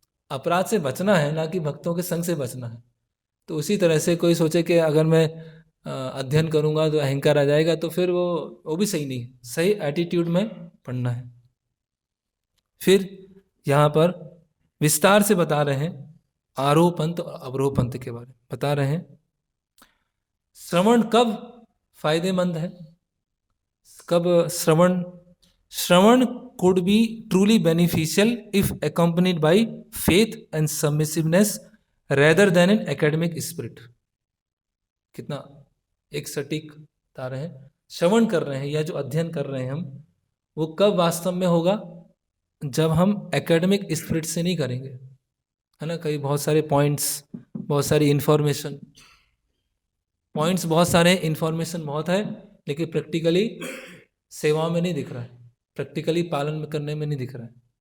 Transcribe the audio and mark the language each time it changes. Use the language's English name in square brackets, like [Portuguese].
[Hindi] अपराध से बचना है, ना कि भक्तों के संग से बचना है। तो उसी तरह से कोई सोचे कि अगर मैं अध्ययन करूंगा तो अहंकार आ जाएगा, तो फिर वो भी सही नहीं। सही एटीट्यूड में पढ़ना है। फिर यहाँ पर विस्तार से बता रहे हैं आरोह पंथ और अवरोह पंथ के बारे में बता रहे हैं। श्रवण कब फायदेमंद है, कब [English] Shravan could be truly beneficial if accompanied by faith and submissiveness rather than an academic spirit। [Hindi] कितना एक सटीक बता रहे हैं। श्रवण कर रहे हैं या जो अध्ययन कर रहे हैं हम, वो कब वास्तव में होगा? जब हम एकेडमिक स्पिरिट से नहीं करेंगे, है ना, कई बहुत सारे पॉइंट्स, बहुत सारी इंफॉर्मेशन, पॉइंट्स बहुत सारे, इंफॉर्मेशन बहुत है, लेकिन प्रैक्टिकली सेवाओं में नहीं दिख रहा है, प्रैक्टिकली पालन करने में नहीं दिख रहा है।